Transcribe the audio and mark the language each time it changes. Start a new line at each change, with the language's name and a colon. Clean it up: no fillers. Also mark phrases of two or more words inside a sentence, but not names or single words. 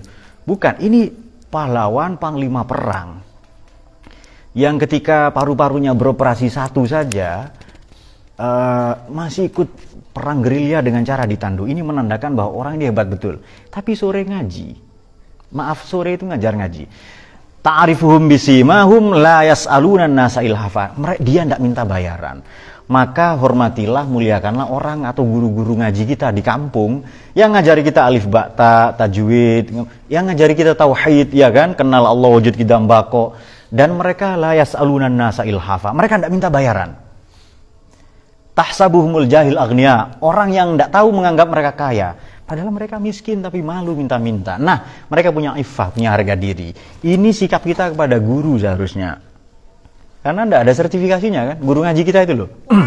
Indonesian: Bukan, ini pahlawan panglima perang. Yang ketika paru-parunya beroperasi satu saja, masih ikut perang gerilya dengan cara ditandu. Ini menandakan bahwa orang ini hebat betul. Tapi sore ngaji. Maaf, sore itu ngajar ngaji.
Arabic: تعرفهم بسيماهم لا يسألون الناس إلحافا.
Indonesian: Dia tidak minta bayaran. Maka hormatilah, muliakanlah orang atau guru-guru ngaji kita di kampung yang ngajari kita alif ba ta, tajwid, yang ngajari kita tauhid, ya kan, kenal Allah wujud kidam bako. Dan mereka
Arabic: لا يسألون الناس إلحافا.
Indonesian: Mereka tidak minta bayaran.
Arabic: يحسبهم الجاهل أغنياء,
Indonesian: orang yang tidak tahu menganggap mereka kaya, padahal mereka miskin tapi malu minta-minta. Nah, mereka punya iffah, punya harga diri. Ini sikap kita kepada guru seharusnya. Karena tidak ada sertifikasinya kan, guru ngaji kita itu loh.